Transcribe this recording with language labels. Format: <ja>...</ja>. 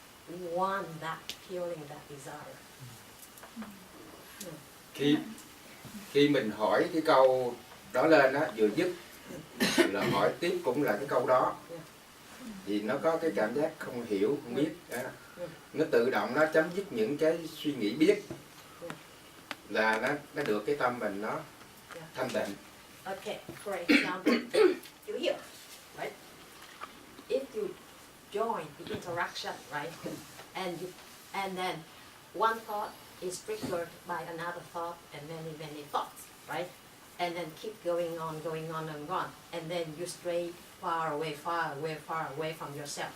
<en>We want that feeling, that desire.</en> <vi>Khi mình hỏi cái câu đó lên á, vừa dứt là hỏi tiếp cũng là cái câu đó, thì nó có cái cảm giác không hiểu, không biết đó. Nó tự động nó chấm dứt những cái suy nghĩ biết, là nó được cái tâm mình nó thanh tịnh.</vi> <en>Okay, for example, you hear, right? If you join the interaction, right, and then one thought is triggered by another thought and many thoughts, right? And then keep going on, and then you stray far away from yourself.</en>